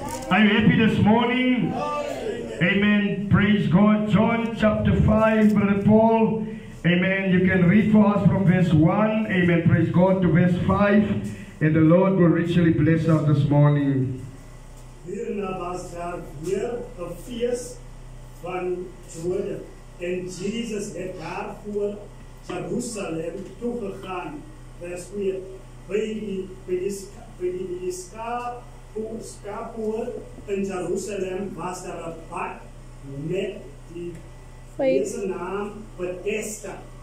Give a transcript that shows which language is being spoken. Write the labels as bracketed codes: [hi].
[en] Are you happy this morning? Amen. Praise God. John chapter 5, Brother Paul. Amen. You can read for us from verse 1. Amen. Praise God to verse 5. And the Lord will richly bless us this morning. [af] Hierna was daar weer 'n fees van Jode. En Jesus het daarvoor Jerusalem toegegaan. Vers 4. By die Skaappoort in Jerusalem was daar 'n pad met die naam Bethesda.